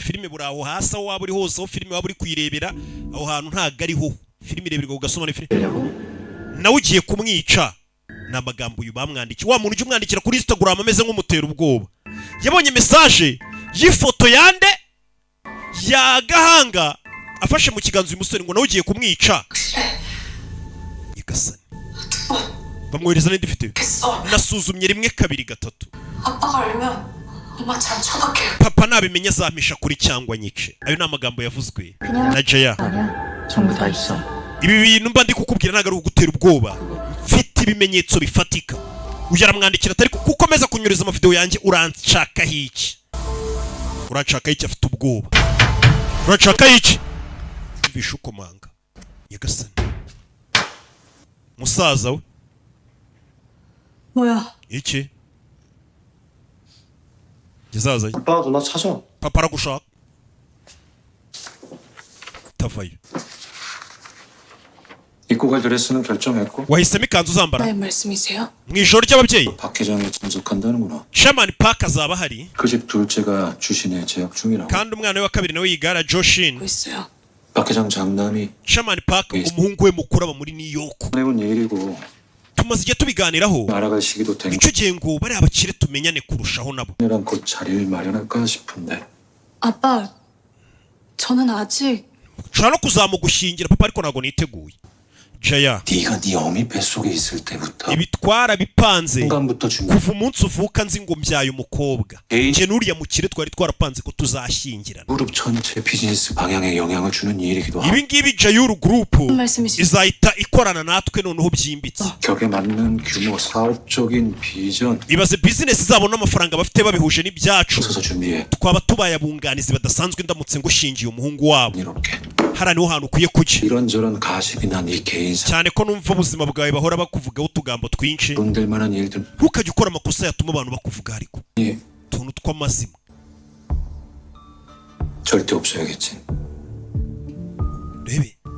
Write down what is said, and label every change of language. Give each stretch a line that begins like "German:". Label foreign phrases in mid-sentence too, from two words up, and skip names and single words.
Kinyarwanda: filime buri aho hasi aho waba uri hose aho filime waba uri kuyirebera aho hantu ntabwo ariho filime ireberwa ugasoma na filime nawe ugiye kumwica ni amagambo uyu bamwandikiye wa muntu ujya umwandikira kuri Instagram ameze nk'umutera ubwoba yabonye message y'ifoto yande ya Gahanga afashe mu kiganza uyu musore ngo nawe ugiye kumwica igasani bamwohereza n'indi video nasuzumye rimwe kabiri gatatu
Korean: 아빠가 알면 엄마 잘 처박혀요.
Kinyarwanda: papa nabimenye azampisha kuri cyangwa nyice ayo ni amagambo yavuzwe na Jaya
Korean: 전부 다 있어.
Kinyarwanda: ibi bintu mba ndi kukubwira ntabwo ari ugutera ubwoba mfite ibimenyetso bifatika uyu aramwandikira atari kukomeza kunyuriza amavideo yanjye uranshakaho iki uranshakaho iki afite ubwoba uranshakaho iki mvishe ukomanga nyagasani musaza we
Korean: 뭐야?
Kinyarwanda: iki gizaza
Korean: 아빠가 누나 찾아.
Kinyarwanda: papa aragushaka tavayo
Korean: 입고 갈 드레스는 결정했고
Kinyarwanda: wahisemo ikanzu uzambara
Korean: 무슨 말씀이세요?
Kinyarwanda: mu ijoro ry'ababyeyi
Korean: 박 회장이 참석한다는구나.
Kinyarwanda: Shaman Park azaba ahari
Korean: 그 집 둘째가 주신에 재학 중이라고.
Kinyarwanda: kandi umwana we wa kabiri nawe yigara Joshin
Korean: 뭐 있어요? 박 회장 장남이
Kinyarwanda: Shaman Park umuhungu we mukuru aba muri New York
Korean: 해온 일이고
Kinyarwanda: tumaze igihe tubiganiraho
Korean: 알아갈 시기도 된
Kinyarwanda: icyo gihe ngo bari abakire tumenyane kurushaho nabo
Korean: 거랑 곧 자리를 마련할까 싶은데. 아빠, 저는 아직
Kinyarwanda: nshobora no kuzamugushyingira papa ariko ntabwo niteguye Jaya
Korean: 네가 네 어미 뱃속에 있을 때부터
Kinyarwanda: ibitwara bipanze
Korean: 순간부터 준비.
Kinyarwanda: kuva umunsi uvuka nzi ngo mbyaye umukobwa
English: Hey.
Kinyarwanda: njye n'uriya mukire twari twarapanze ko tuzashyingirana
Korean: 그룹 전체 비즈니스 방향에 영향을 주는 일이기도 하고
Kinyarwanda: ibi ngibi Jayuru Group
Korean: 말씀이시죠?
Kinyarwanda: izahita ikorana natwe noneho byimbitse
Korean: 격에 맞는 규모 사업적인 비전
Kinyarwanda: ibaze bizinesi zabo n'amafaranga bafite babihuje n'ibyacu
Korean: 서서 준비해.
Kinyarwanda: twaba tubaye abunganizi badasanzwe ndamutse ngushingiye umuhungu wabo
Korean: 이렇게
Kinyarwanda: hariya niho hantu ukwiye kujya
Korean: 이런저런 가십이나 네 개인사
Kinyarwanda: cyane ko numva ubuzima bwawe bahora bakuvugaho utugambo twinshi
Korean: 돈될 만한 일들
Kinyarwanda: ntukajye ukora amakosa yatuma abantu bakuvuga ariko
Korean: 예,
Kinyarwanda: utuntu tw'amazima
Korean: 절대 없어야겠지.
Kinyarwanda: rebe